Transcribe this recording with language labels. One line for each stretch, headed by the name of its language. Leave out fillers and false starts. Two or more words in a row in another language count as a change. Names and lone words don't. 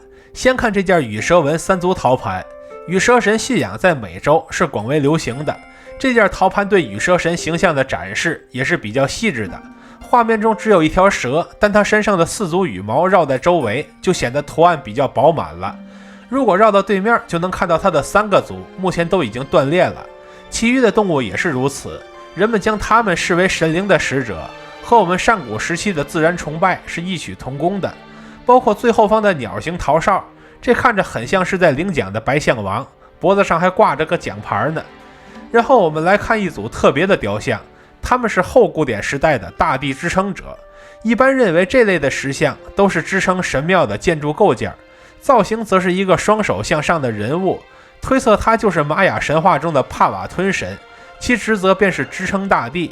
Chinese: 先看這件羽蛇紋3足陶盤，羽蛇神信仰在美洲是廣為流行的，這件陶盤對羽蛇神形象的展示也是比較細緻的。畫面中只有一條蛇，但它身上的4組羽毛繞在周圍，就顯得圖案比較飽滿了。如果繞到對面，就能看到它的3個足，目前都已經斷裂了。其餘的動物也是如此，人們將它們視為神靈的使者，和我們上古時期的自然崇拜是異曲同工的。包括最後方的鳥形陶哨，這看着很像是在領獎的白象王，脖子上還掛着個獎牌呢。然後我們來看一組特別的雕像，他們是後古典時代的大地支撐者。一般認為這類的石像都是支撐神廟的建築構件，造型則是一個雙手向上的人物，推測他就是瑪雅神話中的帕瓦吞神，其職責便是支撐大地。